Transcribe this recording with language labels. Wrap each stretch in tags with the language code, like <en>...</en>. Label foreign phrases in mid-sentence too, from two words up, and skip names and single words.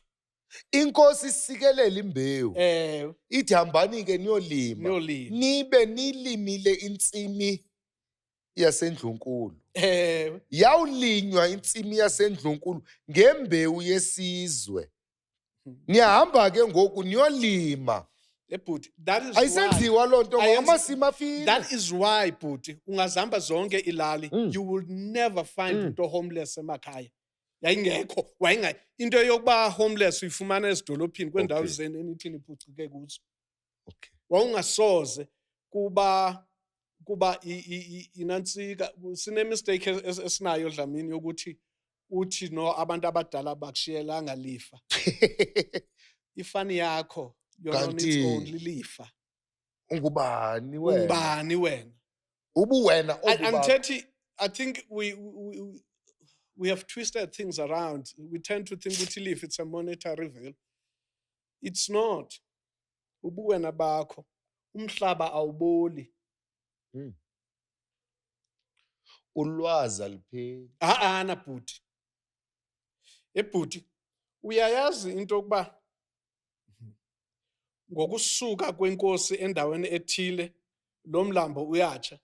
<xh>Inkosi isikelela imbewu. Ithi hambani ke niyolima. Nibe nilimile intsimi yaseNdlunkulu. Yawulinywa intsimi yaseNdlunkulu ngembewu yesizwe. Niyahamba ke ngoku niyolima.</xh> <en>That is</en> <xh>ayisenziwa loo nto ngamasimi afile.</xh> <en>That is why,</en> <xh>bhuti, ungazihamba zonke ilali,</xh> <en>you will never find into homeless emakhaya.</en> <xh>Yayingekho, into yokuba homeless uyifumana ezidolophini kwendawo zeni enithi niphucuke kuzo. Okay. Wawungasoze kuba inantsika sine mistake esinayo Dlamini yokuthi uthi no abantu abadala bakushiyelanga lifa. Ifani yakho yona</xh> <en>its only</en> <xh>lifa. Ungubani wena? Ungubani wena? Ubuwena obuba.</xh> <en>I think we have twisted things around. We tend to think ukuthi life it's a monetary value. It's not.</en> <xh>Ubuwena bakho. Umhlaba awuboli. Ulwazi alipheli. Na bhuti. Bhuti, uyayazi into yokuba ngokusuka kwenkosi endaweni ethile lo mlambo uyatsha.</xh>